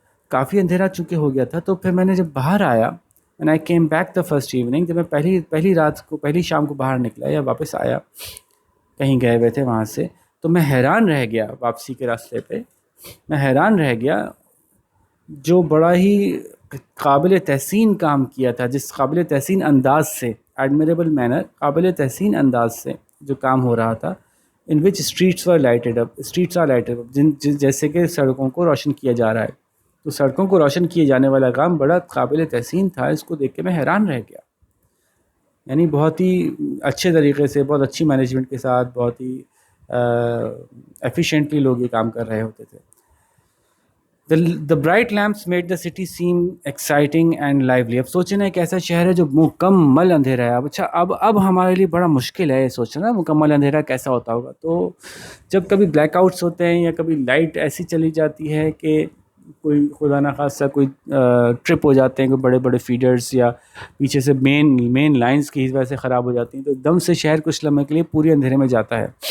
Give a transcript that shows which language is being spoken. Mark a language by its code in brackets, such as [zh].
[ur] کافی اندھیرا چونکہ ہو گیا تھا تو پھر میں نے جب باہر آیا, [en] when I came back the first evening, [ur] جب میں پہلی شام کو باہر نکلا یا واپس آیا, کہیں گئے ہوئے تھے وہاں سے, تو میں حیران رہ گیا واپسی کے راستے پہ, میں حیران رہ گیا جو بڑا ہی قابل تحسین کام کیا تھا, جس قابل تحسین انداز سے, [en] admirable manner, [ur] قابل تحسین انداز سے جو کام ہو رہا تھا, [en] in which streets are lighted up, [ur] جیسے کہ سڑکوں کو روشن کیا جا رہا ہے. تو سڑکوں کو روشن کیے جانے والا کام بڑا قابل تحسین تھا, اس کو دیکھ کے میں حیران رہ گیا. یعنی بہت ہی اچھے طریقے سے, بہت اچھی مینجمنٹ کے ساتھ, بہت ہی ایفیشینٹلی لوگ یہ کام کر رہے ہوتے تھے. [en] The bright lamps made the city seem exciting and lively. [ur] اب سوچیں نا, ایک ایسا شہر ہے جو مکمل اندھیرا ہے. اب ہمارے لیے بڑا مشکل ہے یہ سوچنا مکمل اندھیرا کیسا ہوتا ہوگا. تو جب کبھی بلیک آؤٹس ہوتے ہیں یا کبھی لائٹ ایسی چلی جاتی ہے کہ کوئی خدا نخواستہ کوئی ٹرپ ہو جاتے ہیں, کوئی بڑے بڑے فیڈرز یا پیچھے سے مین لائنز کی وجہ سے خراب ہو جاتی ہیں, تو ایک دم سے شہر کچھ لمحے کے لیے پوری اندھیرے میں جاتا ہے.